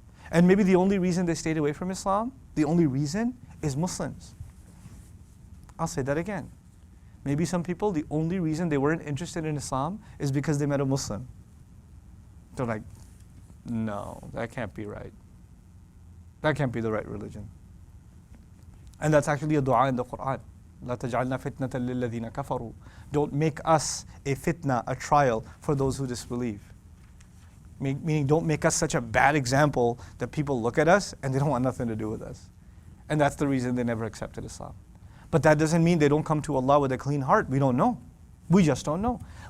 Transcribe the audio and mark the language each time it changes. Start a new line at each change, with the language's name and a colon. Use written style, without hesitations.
English: And maybe the only reason they stayed away from Islam, the only reason is Muslims. I'll say that again. Maybe some people, the only reason they weren't interested in Islam is because they met a Muslim. They're like, no, that can't be right. That can't be the right religion. And that's actually a dua in the Quran.
Arabic: لا تجعلنا فتنة للذين كفروا.
English: Don't make us a fitna, a trial for those who disbelieve. Meaning, don't make us such a bad example that people look at us and they don't want nothing to do with us. And that's the reason they never accepted Islam. But that doesn't mean they don't come to Allah with a clean heart. We don't know. We just don't know.